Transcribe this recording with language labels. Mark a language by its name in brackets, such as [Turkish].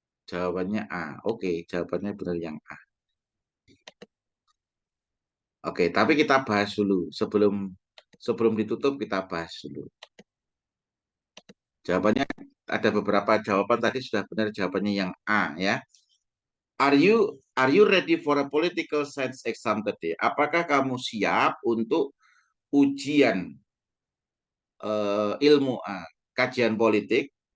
[Indonesian] Jawabannya A. Oke, jawabannya benar yang A. Oke, tapi kita bahas dulu sebelum ditutup kita bahas dulu. Jawabannya ada beberapa jawaban tadi sudah benar, jawabannya yang A ya. [English] Are you ready for a political science exam today? [Indonesian] Apakah kamu siap untuk ujian ilmu kajian politik?